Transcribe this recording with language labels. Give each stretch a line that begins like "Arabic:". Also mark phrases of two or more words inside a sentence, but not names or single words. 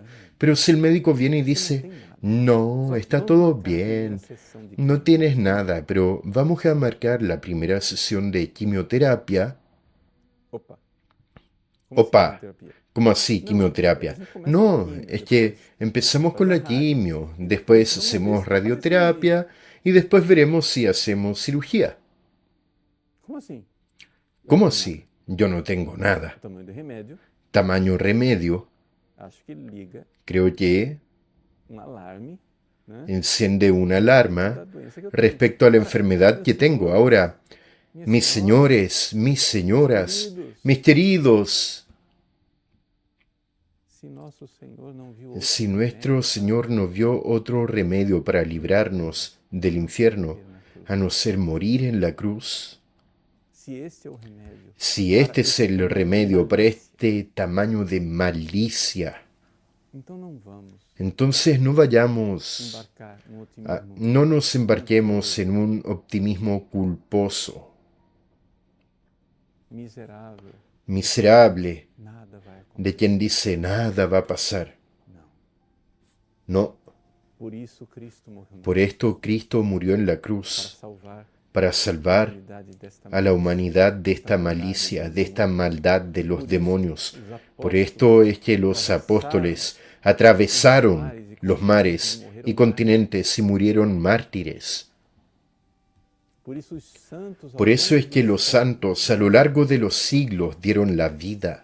Spanish: Pero si el médico viene y dice: no, está todo bien, no tienes nada, pero vamos a marcar la primera sesión de quimioterapia. Opa, ¿Cómo así, quimioterapia? No, es que empezamos con la quimio, después hacemos radioterapia y después veremos si hacemos cirugía.
Portuguese: Como assim?
Spanish: ¿Cómo así? Yo no tengo
Portuguese: O
Spanish: nada.
Portuguese: tamanho do remédio,
Spanish: Tamaño remedio,
Portuguese: acho que liga
Spanish: creo que
Portuguese: alarme, né?
Spanish: enciende una alarma
Portuguese: Da doença que eu tenho.
Spanish: respecto a la
Portuguese: Ora,
Spanish: enfermedad
Portuguese: meus
Spanish: que tengo.
Portuguese: senhores,
Spanish: Ahora,
Portuguese: minhas
Spanish: mis
Portuguese: senhoras,
Spanish: señores, mis señoras,
Portuguese: queridos,
Spanish: mis queridos,
Portuguese: se nosso Senhor não viu outro
Spanish: si nuestro
Portuguese: remédio
Spanish: Señor no vio otro remedio para librarnos del infierno,
Portuguese: para na cruz,
Spanish: a no ser morir en la cruz,
Portuguese: se este é o remédio
Spanish: si
Portuguese: para
Spanish: este es
Portuguese: esse
Spanish: el
Portuguese: tamanho de
Spanish: remedio para
Portuguese: malícia,
Spanish: este tamaño de malicia,
Portuguese: então não vamos
Spanish: entonces no vayamos,
Portuguese: embarcar no otimismo
Spanish: no nos embarquemos en un optimismo culposo,
Portuguese: miserável,
Spanish: miserable,
Portuguese: nada vai acontecer.
Spanish: de quien dice nada va a pasar.
Portuguese: Não.
Spanish: No,
Portuguese: Por isso Cristo morreu
Spanish: por esto Cristo murió en la
Portuguese: para
Spanish: cruz,
Portuguese: salvar
Spanish: para
Portuguese: a
Spanish: salvar
Portuguese: humanidade desta
Spanish: a la humanidad de esta malicia, de esta maldad de los demonios. Por esto es que los apóstoles atravesaron los mares y continentes y murieron mártires. Por eso es que los santos a lo largo de los siglos dieron la vida.